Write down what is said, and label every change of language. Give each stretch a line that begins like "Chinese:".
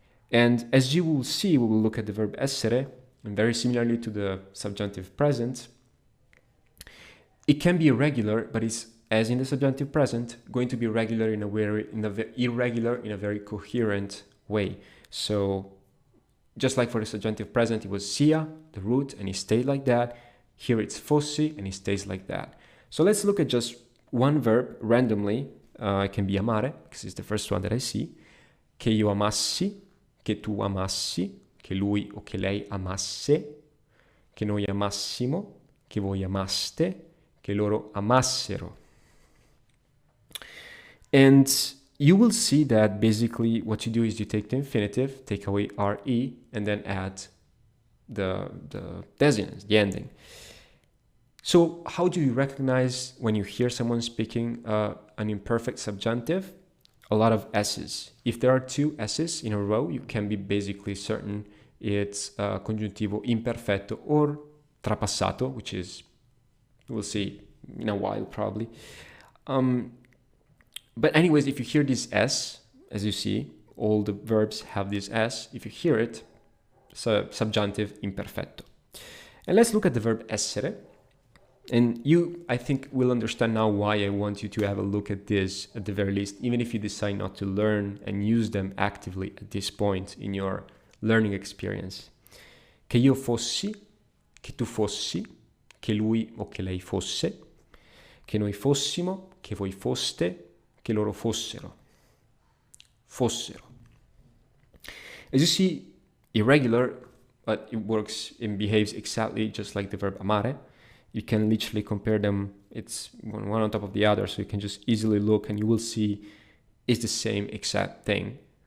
English: And as you will see, we will look at the verb essere, and very similarly to the subjunctive present, it can be irregular, but it's, as in the subjunctive present, going to be irregular in a very coherent way. So just like for the subjunctive present, it was sia, the root, and it stayed like that. Here it's fossi, and it stays like that. So let's look at just one verb randomly. It can be amare, because it's the first one that I see.
Italian: Che io amassi, che tu amassi, che lui o che lei amasse, che noi amassimo, che voi amaste, che loro amassero.
English: And you will see that basically what you do is you take the infinitive, take away re, and then add the desinence, the ending. So how do you recognize when you hear someone speaking an imperfect subjunctive? A lot of S's. If there are 2 S's in a row, you can be basically certain it's congiuntivo imperfetto or trapassato, which is, we'll see in a while probably. But anyways, if you hear this S, as you see, all the verbs have this S. If you hear it, it's a subjunctive imperfetto. And let's look at the verb essere. And you, I think, will understand now why I want you to have a look at this at the very least, even if you decide not to learn and use them actively at this point in your learning experience.
Italian: Che io fossi, che tu fossi, che lui o che lei fosse, che noi fossimo, che voi foste, che loro fossero. Fossero.
English: As you see, irregular, but it works and behaves exactly just like the verb amare. You can literally compare them. It's one on top of the other, so you can just easily look and you will see it's the same exact thing.